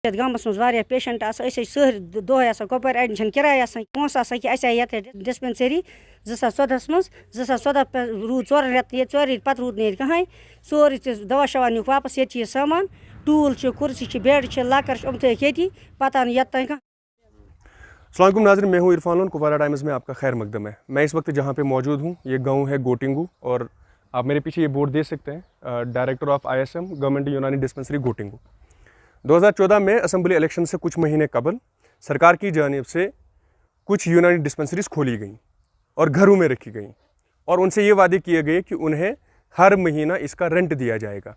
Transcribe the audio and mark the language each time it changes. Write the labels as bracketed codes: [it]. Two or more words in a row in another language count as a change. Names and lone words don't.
[ks] گامس مز واریاہ پیشنٹ آسان أسۍ ٲسۍ سٲری دۄہے آسان کۄپوارِ اَڑٮ۪ن چھَنہٕ کِراے آسان پونٛسہٕ آسان کینٛہہ اَسہِ آیہِ یَتھ ڈِسپٮ۪نسٔری 2014 مَنٛز 2014 پٮ۪ٹھ روٗد 4 رٮ۪تھ ییٚتہِ 4 رٮ۪تھ پَتہٕ روٗد نہٕ ییٚتہِ کٕہٕنۍ سورُے تہِ دوا شوا نیوٗکھ واپَس ییٚتہِ چھِ یہِ سامان ٹوٗل چھِ کُرسی چھِ بیٚڈ چھِ لَکٕر چھِ یِم تھٲیِکھ ییٚتی پَتہٕ آو نہٕ یَتھ تانۍ کانٛہہ. [ur] السلام علیکم ناظرین، میں ہوں عرفان لون. کپوارہ ٹائمز میں آپ کا خیر مقدم ہے. میں اس وقت جہاں پہ موجود ہوں یہ گاؤں ہے گوٹنگو، اور آپ میرے پیچھے یہ بورڈ دیکھ سکتے ہیں، ڈائریکٹر آف ISM گورنمنٹ یونانی ڈسپنسری گوٹنگو. 2014 میں اسمبلی الیکشن سے کچھ مہینے قبل سرکار کی جانب سے کچھ یونانی ڈسپنسریز کھولی گئیں اور گھروں میں رکھی گئیں، اور ان سے یہ وعدے کیے گئے کہ انہیں ہر مہینہ اس کا رینٹ دیا جائے گا.